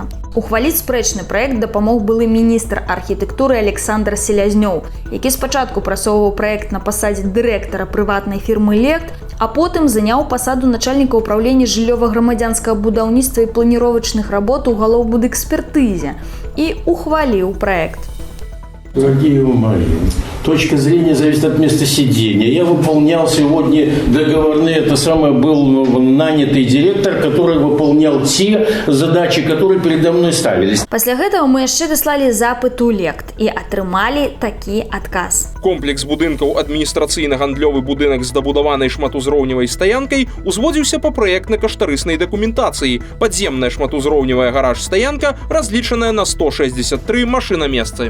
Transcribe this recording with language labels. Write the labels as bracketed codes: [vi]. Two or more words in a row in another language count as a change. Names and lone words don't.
[be] Ухваліць спрэчны праект дапамог былы міністр архітэктуры Александр Селязнёў, які спачатку прасоўваў праект на пасадзе дырэктара прыватнай фірмы «Лект», а потым заняў пасаду начальніка ўпраўлення жыллёва-грамадзянскага будаўніцтва і планіровачных работ у галоўбудэкспертызе і ухваліў праект. [ru] Дорогие мои, точка зрения зависит от места сидения. Я выполнял сегодня договорные, был нанятый директор, который выполнял те задачи, которые передо мной ставились. [be] Пасля гэтага мы яшчэ даслалі запыт у «Лект» і атрымалі такі адказ. Комплекс будынкаў адміністрацыйна-гандлёвы будынак з дабудаванай шматузроўневай стаянкай узводзіўся па праектна-каштарыснай дакументацыі. Падземная шматузроўневая гараж-стаянка разлічаная на 163 машынамесцы.